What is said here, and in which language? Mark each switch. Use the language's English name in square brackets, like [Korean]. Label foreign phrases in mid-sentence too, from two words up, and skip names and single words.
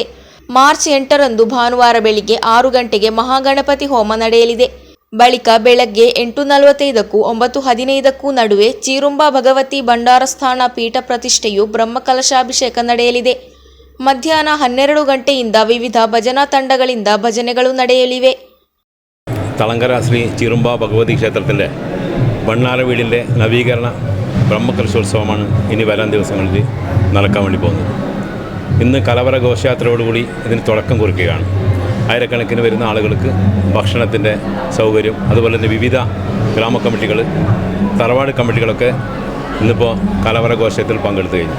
[Kannada] ಮಾರ್ಚ್ 8ರಂದು ಭಾನುವಾರ ಬೆಳಿಗ್ಗೆ 6 ಗಂಟೆಗೆ ಮಹಾಗಣಪತಿ ಹೋಮ ನಡೆಯಲಿದೆ. ಬಳಿಕ ಬೆಳಗ್ಗೆ 8:45ಕ್ಕೂ 9:15ಕ್ಕೂ ನಡುವೆ ಚೀರುಂಬ ಭಗವತಿ ಭಂಡಾರಸ್ಥಾನ ಪೀಠ ಪ್ರತಿಷ್ಠೆಯು ಬ್ರಹ್ಮಕಲಶಾಭಿಷೇಕ ನಡೆಯಲಿದೆ. ಮಧ್ಯಾಹ್ನ 12 ಗಂಟೆಯಿಂದ ವಿವಿಧ ಭಜನಾ ತಂಡಗಳಿಂದ ಭಜನೆಗಳು ನಡೆಯಲಿವೆ. [Malayalam] തളങ്കര ശ്രീ ചീറുമ്പ ഭഗവതി ക്ഷേത്രത്തിൻ്റെ ഭണ്ണാര വീടിൻ്റെ നവീകരണ ബ്രഹ്മകലശോത്സവമാണ് ഇനി വരാൻ ദിവസങ്ങളിൽ നടക്കാൻ വേണ്ടി പോകുന്നത്. ഇന്ന് കലവറ ഘോഷയാത്രയോടുകൂടി ഇതിന് തുടക്കം കുറിക്കുകയാണ്. ആയിരക്കണക്കിന് വരുന്ന ആളുകൾക്ക് ഭക്ഷണത്തിൻ്റെ സൗകര്യം, അതുപോലെ തന്നെ വിവിധ ഗ്രാമ കമ്മിറ്റികൾ, തറവാട് കമ്മിറ്റികളൊക്കെ ഇന്നിപ്പോൾ കലവറ ഘോഷത്തിൽ പങ്കെടുത്തു കഴിഞ്ഞു.